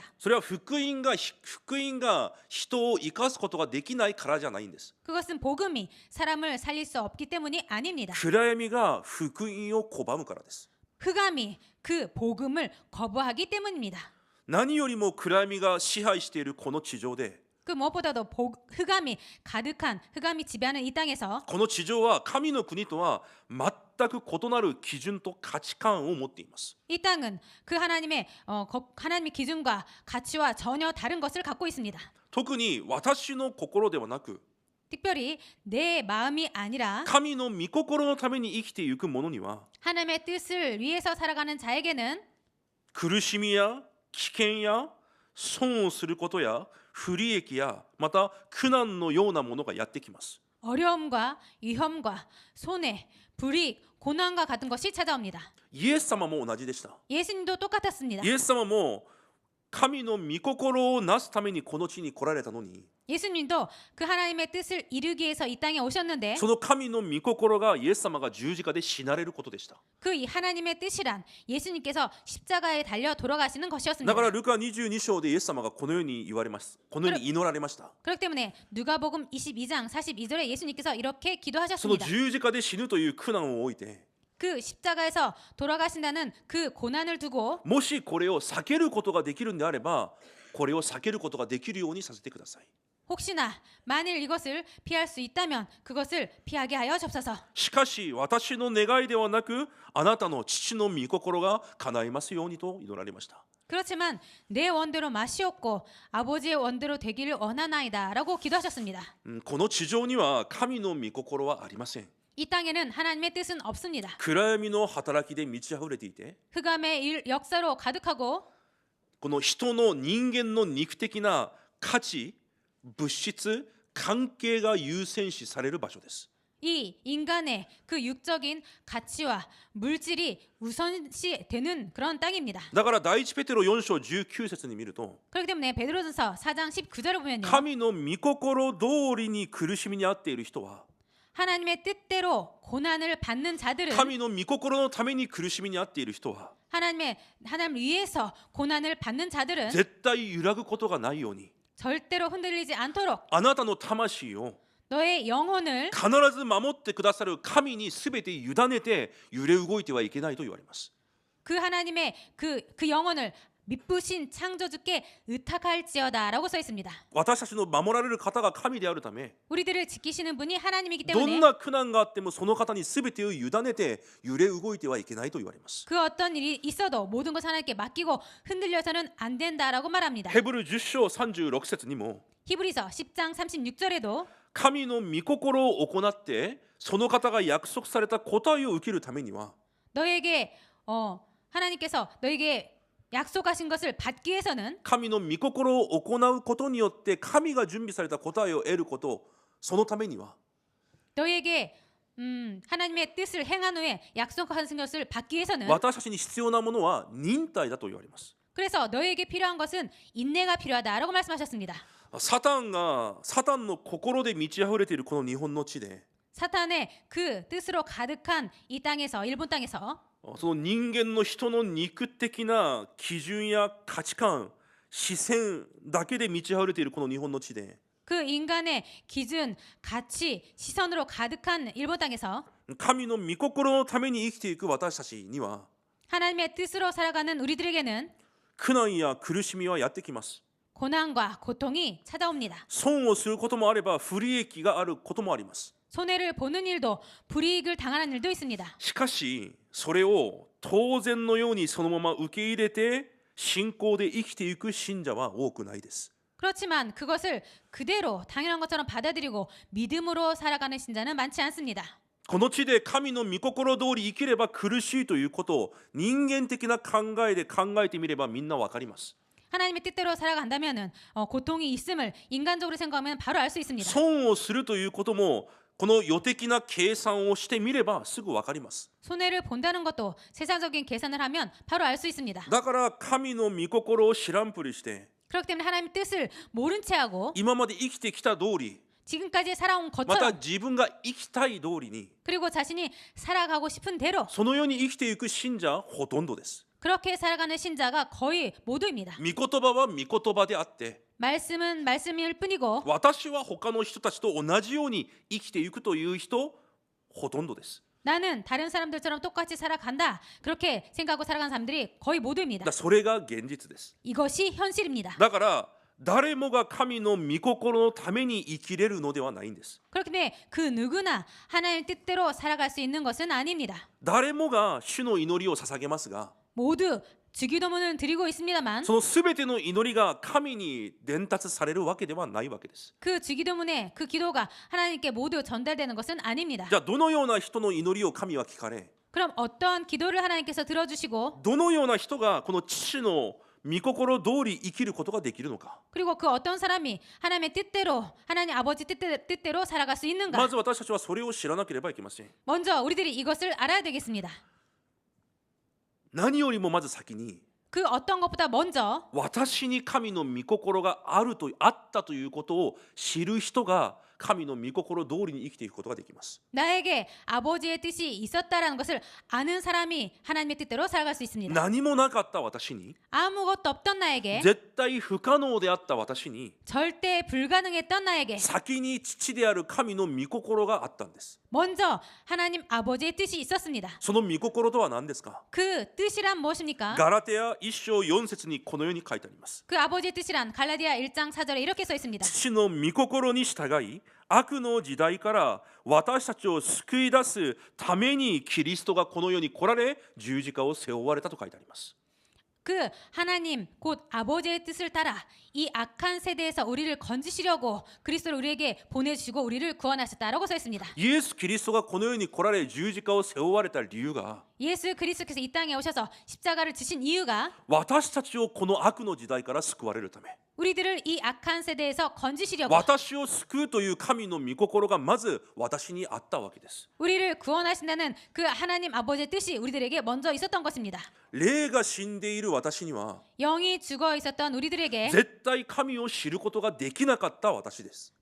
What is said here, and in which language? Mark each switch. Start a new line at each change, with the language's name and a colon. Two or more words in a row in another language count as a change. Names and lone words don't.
Japanese: それは福音が人を生かすことができないからじゃないんです。
Korean: 그것은 복음이 사람을 살릴 수 없기 때문이 아닙니다.
Japanese: 暗闇が福音を拒むからです。
Korean: 흑암이 그 복음을 거부하기 때문입니다.
Japanese: 何よりも暗闇が支配しているこの地上で、
Korean: 그 무엇보다도 흑암이 가득한 흑암이 지배하는 이 땅에서
Japanese: この地上は神の国とは全く異なる基準と価値観を持っています。
Korean: 이 땅은 그 하나님의 기준과 가치와 전혀 다른 것을 갖고 있습니다.
Japanese: 特に私の心ではなく、
Korean: 특별히 내 마음이 아니라
Japanese: 神の御心のために生きていく者には、
Korean: 하나님의 뜻을 위해서 살아가는 자에게는
Japanese: 苦しみや危険や損をすることや不利益やまた苦難のようなものがやってきます。
Korean: 어려움과 위험과 손해, 불이익, 고난과 같은 것이 찾아옵니다.
Japanese: イエス様も同じでした。
Korean: 예수님도 똑같았습니다.
Japanese: イエス様も神の御心をなすためにこの地に来られたのに、
Korean: 예수님도 그 하나님의 뜻을 이루기 위해서 이 땅에 오셨는데
Japanese: その神の御心がイエス様が十字架で死なれることでした。
Korean: 그 이 하나님의 뜻이란 예수님께서 십자가에 달려 돌아가시는
Japanese: だ
Korean: 것이었습니다.
Japanese: からルカ22章でイエス様がこのように言われます。このように祈られました。
Korean: 그렇기 때문에 누가복음 22장 42절에 예수님께서 이렇게
Japanese: その
Korean: 기도하셨습니다.
Japanese: 十字架で死ぬという苦難を置いて、
Korean: 그 십자가에서 돌아가신다는 그 고난을 두고
Japanese: もしこれを避けることができるんであれば、これを避けることができるようにさせてください。
Korean: 혹시나 만일 이것을 피할 수 있다면 그것을 피하게 하여 주옵소서.
Japanese: しかし私の願いではなく、あなたの父の御心が叶いますようにと祈られました。
Korean: 그렇지만 내 원대로 마시옵고 아버지의 원대로 되기를 원하나이다라고 기도하셨습니다.
Japanese: この地上には神の御心はありません。
Korean: 이 땅에는 하나님의 뜻은 없습니다.
Japanese: 暗闇の働きで満ち溢れていて、
Korean: 흑암의 역사로 가득하고
Japanese: この人の人間の肉的な価値、物質、関係が優先視される場所です。
Korean: 이 인간의 그 육적인 가치와 물질이 우선시되는 그런 땅입니다.
Japanese: だから第一ペテロ4章19節に見ると、
Korean: 그렇기 때문에 베드로전서 4장 19절을 보면요.
Japanese: 神の御心通りに苦しみにあっている人は、
Korean: 하나님의 뜻대로 고난을 받는 자들은
Japanese: 神の御心のために苦しみにあっている人は、
Korean: 하나님 위해서 고난을 받는 자들은
Japanese: 絶対揺らぐことがないように、
Korean: 절대로 흔들리지 않도록
Japanese: あなたの魂を
Korean: 너의 영혼을
Japanese: 必ず守ってくださる神に全て委ねて揺れ動いてはいけないと言われます。
Korean: 그 하나님의 그 영혼을 미쁘신 창조주께 의탁할지어다라고 써 있습니다.
Japanese: 私たちの守られる方が神であるため、
Korean: 우리들을 지키시는 분이 하나님이기
Japanese: どん
Korean: 때문에
Japanese: な苦難があってもその方に全てを委ねて揺れ動いてはいけないと言われます。
Korean: 그 어떤 일이 있어도 모든 것 하나님께 맡기고 흔들려서는 안 된다라고 말합니다.
Japanese: ヘブル10章36節にも、
Korean: 히브리서 10장 36절에도
Japanese: 神の御心を行ってその方が約束された答えを受けるためには、
Korean: 너에게 하나님께서 너에게 약속하신 것을 받기 위해서는
Japanese: 神の御心を行うことによって神が準備された答えを得ること、そのためには
Korean: 너에게 하나님의 뜻을 행한 후에 약속하신 것을 받기 위해서는
Japanese: 私たちに必要なものは忍耐だと言われます。
Korean: 그래서 너에게 필요한 것은 인내가 필요하다라고 말씀하셨습니다.
Japanese: サタンの心で満ち溢れているこの日本の地で
Korean: 사탄의 그 뜻으로 가득한 이 땅에서 일본 땅에서
Japanese: その人間の人の肉的な基準や価値観視線だけで満ち溢れているこの日本の地で
Korean: 그 인간의 기준, 가치, 시선으로 가득한 일본 땅에서
Japanese: 神の御心のために生きていく私たちには
Korean: 하나님의 뜻으로 살아가는 우리들에게는
Japanese: 苦難や苦しみはやってきます。
Korean: 고난과 고통이 찾아옵니다.
Japanese: 損をすることもあれば不利益があることもあります。
Korean: 손해를 보는 일도 불이익을 당하는 일도 있습니다.
Japanese: しかしそれを当然のようにそのまま受け入れて信仰で生きていく信者は多くないです。
Korean: 그렇지만 그것을 그대로 당연한 것처럼 받아들이고 믿음으로 살아가는 신자는 많지 않습니다.
Japanese: この地で神の御心通り生きれば苦しいということを人間的な考えで考えてみればみんなわかります。
Korean: 하나님의 뜻대로 살아간다면은 고통이 있음을 인간적으로 생각하면 바로 알 수 있습니다.
Japanese: 損をするということもこの予的な計算をしてみればすぐわかります。
Korean: 손해를 본다는 것도 세상적인 계산을 하면 바로 알 수 있습니다.
Japanese: だから神の御心を知らんぷりして
Korean: 그렇기 때문에 하나님의 뜻을 모른 채 하고
Japanese: 今まで生きてきた通り
Korean: 지금까지 살아온
Japanese: また
Korean: 것처럼
Japanese: 自分が生きたい通りに
Korean: 그리고 자신이 살아가고 싶은 대로
Japanese: そのように生きていく信者はほとんどです。
Korean: 그렇게 살아가는 신자가 거의 모두입니다.
Japanese: 御言葉は御言葉であって
Korean: 말씀은 말씀일 뿐이고
Japanese: 私は他の人たちと同じように生きていくという人ほとんどです。
Korean: 나는 다른 사람들처럼 똑같이 살아간다. 그렇게 생각하고 살아가는 사람들이 거의 모두입니다.
Japanese: だそれが現実です。
Korean: 이것이 현실입니다.
Japanese: だから誰もが神の御心のために生きれるのではないんです。
Korean: 그렇기 때문에 그 누구나 하나님의 뜻대로 살아갈 수 있는 것은 아닙니다.
Japanese: 誰もが主の祈りを捧げますが
Korean: 모두 주기도문은 드리고 있습니다만
Japanese: そのすべての祈りが神に伝達されるわけではないわけです。
Korean: 그 주기도문에 그 기도가 하나님께 모두 전달되는 것은 아닙니다.
Japanese: じゃあどのような人の祈りを神は聞かれ
Korean: 그럼 어떤 기도를 하나님께서 들어주시고
Japanese: どのような人がこの父の御心通り生きることができるのか
Korean: 그리고 그 어떤 사람이 하나님의 뜻대로 하나님 아버지 뜻대로 살아갈 수 있는가
Japanese: まず私たちはそれを知らなければいけません。
Korean: 먼저 우리들이 이것을 알아야 되겠습니다.
Japanese: 何よりもまず先に
Korean: 그 어떤 것보다 먼저
Japanese: 私に神の御心があったということを知る人が神の御心通りに生きていくことができます。
Korean: 나에게 아버지의 뜻이 있었다라는 것을 아는 사람이 하나님의 뜻대로 살아갈 수 있습니다.
Japanese: 何もなかった私に
Korean: 아무것도 없던 나에게
Japanese: 絶対不可能であった私に
Korean: 절대 불가능했던 나에게
Japanese: 先に父である神の御心があったんです。
Korean: 먼저 하나님 아버지의 뜻이 있었습니다.
Japanese: その御心とは何ですか
Korean: 그 뜻이란 무엇입니까?
Japanese: ガラテア1章4節にこのように書いてあります。
Korean: 그 아버지의 뜻이란 갈라디아 1장 4절에 이렇게 써 있습니다.
Japanese: 父の御心に従い悪の時代から私たちを救い出すためにキリストがこの世に来られ十字架を背負われたと書いてあります。
Korean: 그 하나님 곧 아버지의 뜻을 따라 이 악한 세대에서 우리를 건지시려고 그리스도를 우리에게 보내주시고 우리를 구원하셨다라고 써 있습니다.
Japanese: イエス・キリストがこの世に来られ十字架を背負われた理由が
Korean: 예수 그리스도께서 이 땅에 오셔서 십자가를 지신 이유가
Japanese: 私たちをこの悪の時代から救われるため
Korean: 우리들을 이 악한 세대에서 건지시려고
Japanese: 私を救うという神の御心がまず私にあったわけです。
Korean: 우리를 구원하신다는 그 하나님 아버지의 뜻이 우리들에게 먼저 있었던 것입니다.
Japanese: 霊が死んでいる私には
Korean: 영이 죽어 있었던 우리들에게
Japanese: 絶対神を知ることができなかった私です。